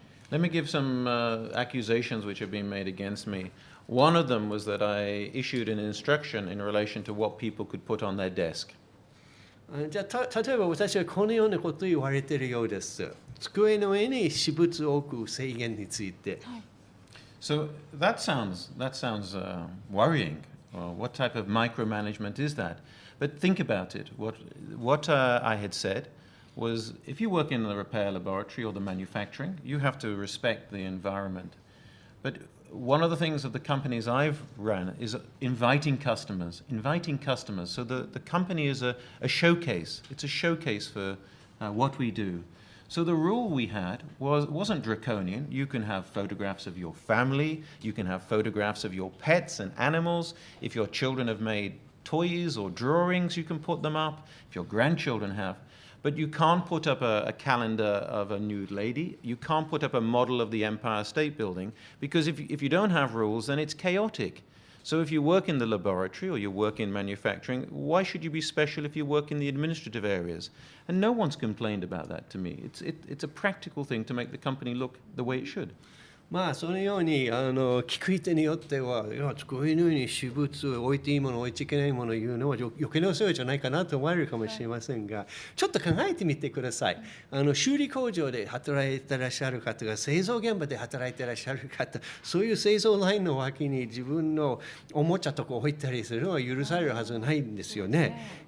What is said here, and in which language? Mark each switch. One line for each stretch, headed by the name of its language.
English: Let me give some accusations which have been made against me. One of them was that I issued an instruction in relation to what people could put on their desk.
Japanese: じゃあ例えば私はこのようなことを言われているようです。机の上に私物を置く制限について。
English: So that sounds worrying. What type of micromanagement is that? But think about it. What I had said was, if you work in the repair laboratory or the manufacturing, you have to respect the environment. But one of the things of the companies I've run is inviting customers. So the company is a showcase. It's a showcase for what we do. So the rule we had wasn't draconian. You can have photographs of your family. You can have photographs of your pets and animals. If your children have made toys or drawings, you can put them up. If your grandchildren have. But you can't put up a calendar of a nude lady. You can't put up a model of the Empire State Building, because if you don't have rules, then it's chaotic. So if you work in the laboratory or you work in manufacturing, why should you be special if you work in the administrative areas? And no one's complained about that to me. It's a practical thing to make the company look the way it should.
Japanese: まあそのように聞く手によっては、こういうふうに私物を置いていいもの置いちゃいけないものを言うのは余計なお世話じゃないかなと思われるかもしれませんが、ちょっと考えてみてください。修理工場で働いていらっしゃる方が製造現場で働いていらっしゃる方、そういう製造ラインの脇に自分のおもちゃとか置いたりするのは許されるはずないんですよね。